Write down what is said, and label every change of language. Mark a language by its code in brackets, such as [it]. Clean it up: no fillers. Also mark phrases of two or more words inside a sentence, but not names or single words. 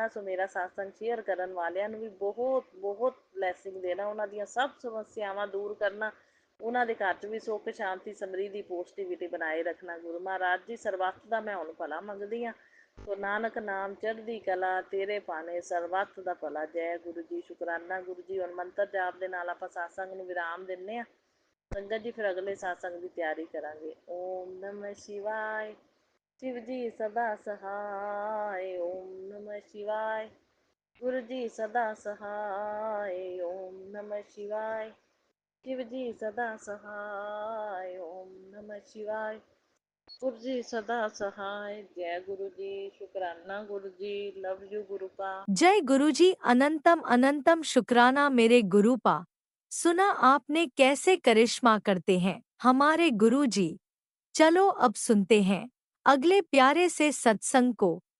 [pa] ਸੋ ਮੇਰਾ ਸਤਸੰਗ ਸ਼ੇਅਰ ਕਰਨ ਵਾਲੀਆਂ ਨੂੰ ਭੀ ਬਹੁਤ ਬਹੁਤ ਬਲੈਸਿੰਗ ਦੇਣਾ, ਉਨ੍ਹਾਂ ਦੀਆਂ ਸਭ ਸਮੱਸਿਆਵਾਂ ਦੂਰ ਕਰਨਾ, ਉਨ੍ਹਾਂ ਦੇ ਘਰ ਚ ਭੀ ਸੁਖ ਸ਼ਾਂਤੀ ਸਮ੍ਰਿਧੀ ਪੌਜ਼ੀਟਿਵਿਟੀ ਬਣਾਏ ਰੱਖਣਾ। ਗੁਰੂ ਮਹਾਰਾਜ ਜੀ ਸਰਬੱਤ ਦਾ ਮੈਂ ਹੁਣ ਭਲਾ ਮੰਗਦੀ ਹਾਂ। ਸੋ ਨਾਨਕ ਨਾਮ ਚੜ੍ਹਦੀ ਕਲਾ ਤੇਰੇ ਭਾਣੇ ਸਰਬੱਤ ਦਾ ਭਲਾ। ਜੈ ਗੁਰੂ ਜੀ, ਸ਼ੁਕਰਾਨਾ ਗੁਰੂ ਜੀ। ਹੁਣ ਮੰਤਰ ਜਾਪ ਦੇ ਨਾਲ ਆਪਾਂ ਸਤਸੰਗ ਨੂੰ ਵਿਰਾਮ ਦਿੰਦੇ ਹਾਂ ਸੰਗਤ ਜੀ। ਫਿਰ ਅਗਲੇ ਸਤਸੰਗ ਕੀ ਤਿਆਰੀ ਕਰਾਂਗੇ। [hi] ओम नमः शिवाय। शिव जी सदा सहाय। ओम नमः शिवाय। गुरु जी सदा सहाय। ओम नमः शिवाय। शिव जी सदा सहाय। ओम नमः शिवाय। गुरु जी सदा सहाय। जय गुरु जी, शुकराना गुरु जी, [en] love you [hi] गुरु पा। जय गुरु जी, अनंतम अनंतम शुक्राना मेरे गुरु पा। सुना आपने कैसे करिश्मा करते हैं हमारे गुरु जी। चलो अब सुनते हैं अगले प्यारे से सत्संग को।